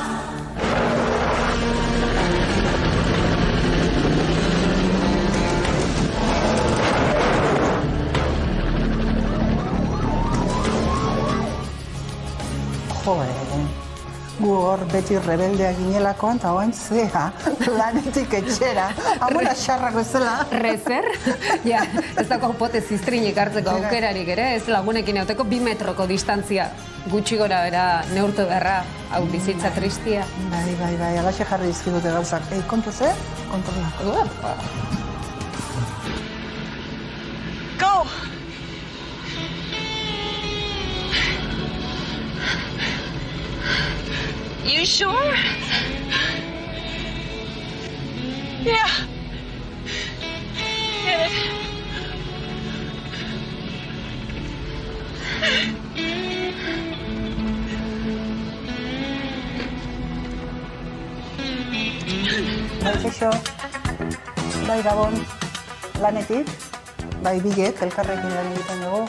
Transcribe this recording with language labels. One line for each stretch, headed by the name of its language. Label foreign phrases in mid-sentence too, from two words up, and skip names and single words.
Basque: Joder, gu hor beti rebeldeak ginelakoan, eta oain zea, lanetik etxera, amora xarrako ezela. Rezer? Ja, ez dago pote ziztrinik hartzeko aukerarik ere, ez lagunekin euteko 2 metroko distantzia gutxi gora bera neurtu beharra, hau bizitza tristia. Bai, alaxe jarri dizkigute gauzak. Kontu ze? Kontrola.
English: Go! You sure? Yeah. Get it.
Basque: Kaixo, bai Gabon, lanetik, bai biget, elkarrekin lan egiten dugu.